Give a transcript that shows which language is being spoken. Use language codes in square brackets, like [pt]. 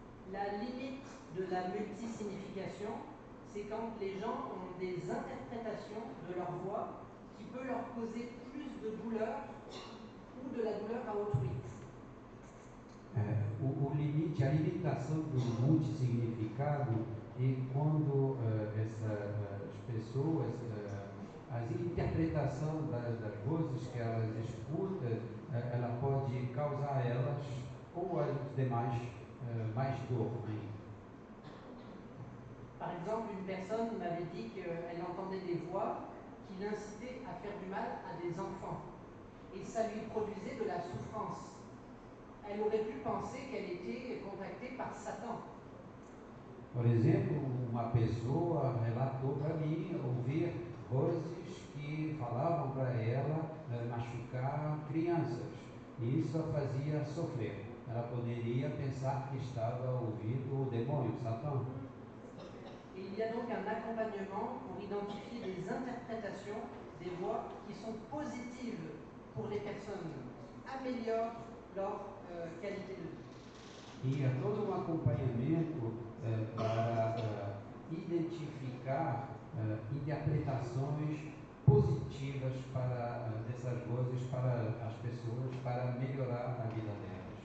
[fr] La limite de la multisignification, c'est quand les gens ont des interprétations de leur voix qui peut leur causer plus de douleur ou de la douleur à autrui. [pt] O limite, a limitação do multissignificado é quando essas pessoas, a interpretação das vozes que elas escutam, ela pode causar a elas ou aos demais mais dor ainda. [fr] Par exemple, une personne m'avait dit qu'elle entendait des voix qui l'incitaient à faire du mal à des enfants. Et ça lui produisait de la souffrance. Elle aurait pu penser qu'elle était contactée par Satan. [pt] Por exemplo, uma pessoa relatou para mim ouvir vozes que falavam para ela machucar crianças. E isso a fazia sofrer. Ela poderia pensar que estava ouvindo o demônio, Satã. [fr] Et il y a donc un accompagnement pour identifier des interprétations des voix qui sont positives pour les personnes, améliorent leur qualité de vie. [pt] E há todo um acompanhamento para identificar interpretações positivas dessas vozes para as pessoas, para melhorar a vida delas.